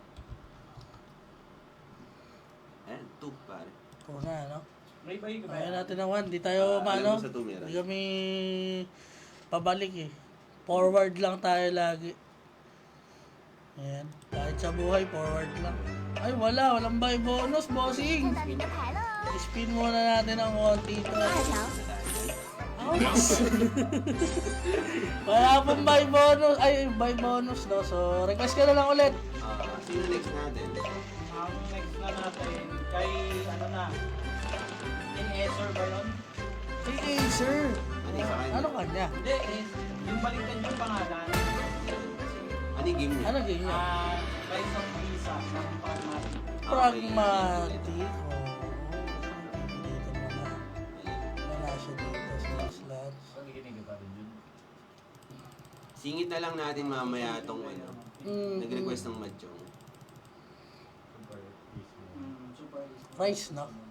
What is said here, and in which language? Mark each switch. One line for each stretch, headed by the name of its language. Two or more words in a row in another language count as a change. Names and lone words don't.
Filipino: Ayan, 2 pare. Ito na, ano? May bayi ka ba? Ayaw natin ng 1. Di tayo, alam mo sa tumira. Di kami pabalik eh. Forward lang tayo lagi. Ayan. Kahit sa buhay, forward lang. Ay, wala. Walang
English: buy bonus,
Filipino: bossing.
Chinese: 看到您的牌了哦。
Filipino: Spin muna natin ang konti ito.
Chinese: 二条，
Filipino: Ouch! Wala pong
English: buy bonus.
Filipino: Ay,
English: buy bonus,
Filipino: no? So, request ka na lang ulit. Sino next natin? Ang next na natin, kay ano na, in-Acer ba yun? Hey, Acer. Ano sa kanya? Ano kanya? Hindi, yung balikan yung pangalan. Ano yung game niya? Ano game niya? Rise of Visa, ng Pragmatic. Pragmatic. Dito muna. Wala siya dito sa slots. Singit na lang natin mamaya itong ano. Nag-request ng Mahjong. Super Price, no?